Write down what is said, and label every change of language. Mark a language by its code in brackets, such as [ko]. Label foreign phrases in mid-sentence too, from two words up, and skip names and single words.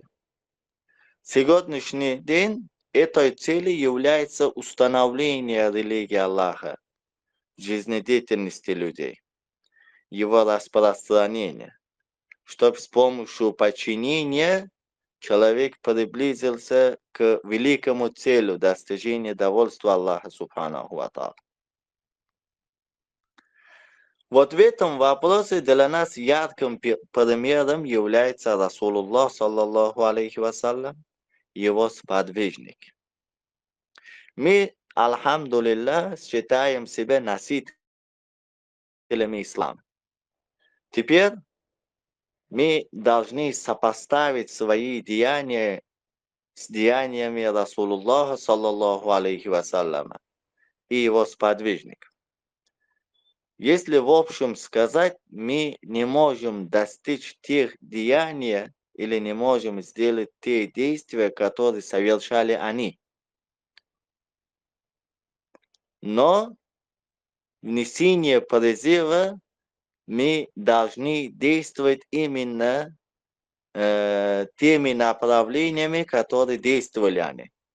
[ru] Сегодняшний день этой целью является установление религии Аллаха в жизнедеятельности людей, его распространение, чтобы с помощью подчинения человек приблизился к великому целу достижения довольства Аллаха [ar] سبحانه وتعالى. [ru] Вот в этом вопросе для нас ярким примером является Расулуллах, [ar] صلى الله عليه وسلم, [ru] его сподвижник. Мы, альхамдулилля, считаем себя носителями ислама. Теперь мы должны сопоставить свои деяния с деяниями Расулуллаха, [ar] صلى الله عليه وسلم, [ru] и его сподвижников. Если в общем сказать, мы не можем достичь тех деяний или не можем сделать те действия, которые совершали они. Но в несении призыва мы должны действовать именно теми направлениями, которые действовали они.